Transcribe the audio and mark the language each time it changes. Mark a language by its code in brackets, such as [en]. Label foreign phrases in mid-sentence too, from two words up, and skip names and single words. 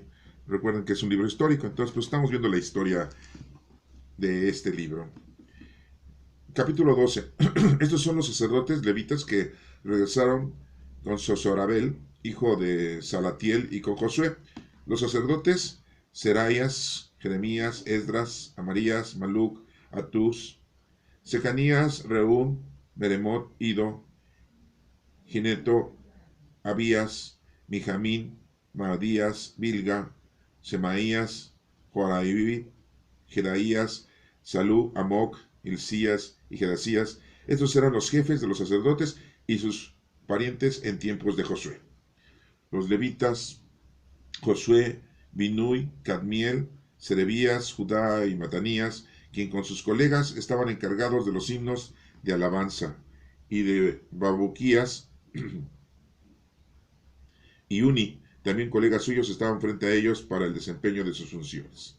[es] Recuerden que es un libro histórico, entonces pues estamos viendo la historia de este libro. Capítulo 12. Estos son los sacerdotes levitas que regresaron con Sosorabel, hijo de Salatiel, y con Josué. Los sacerdotes Seraías, Jeremías, Esdras, Amarías, Maluc, Atús, Secanías, Reún, Meremot, Ido, Gineto, Abías, Mijamín, Maadías, Bilga, Semaías, Joaraibí, Jedaías, Salú, Amoc, Hilcías y Jedasías. Estos eran los jefes de los sacerdotes y sus parientes en tiempos de Josué. Los levitas, Josué, Binui, Cadmiel, Serebías, Judá y Matanías, quien con sus colegas estaban encargados de los himnos de alabanza, y de Babuquías y Uni, también colegas suyos, estaban frente a ellos para el desempeño de sus funciones.